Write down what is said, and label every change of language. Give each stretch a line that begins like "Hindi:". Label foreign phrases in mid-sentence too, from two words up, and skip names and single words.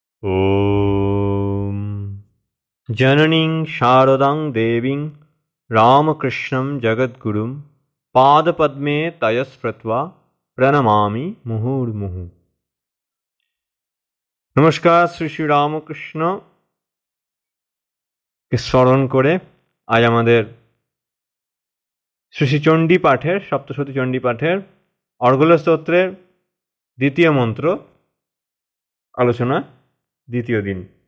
Sanskrit: ॐ जननीं शारदां देवीं रामकृष्णं जगद्गुरुं पादपद्मे तयस्कृत्वा প্রণমামি মুহুর্মুহু।
Bangla: নমস্কার, শ্রী শ্রী রামকৃষ্ণকে স্মরণ করে আজ আমাদের শ্রী শ্রী চণ্ডী পাঠের, সপ্তশতী চণ্ডী পাঠের অর্গল স্তোত্রের দ্বিতীয় মন্ত্র আলোচনা, দ্বিতীয় দিন।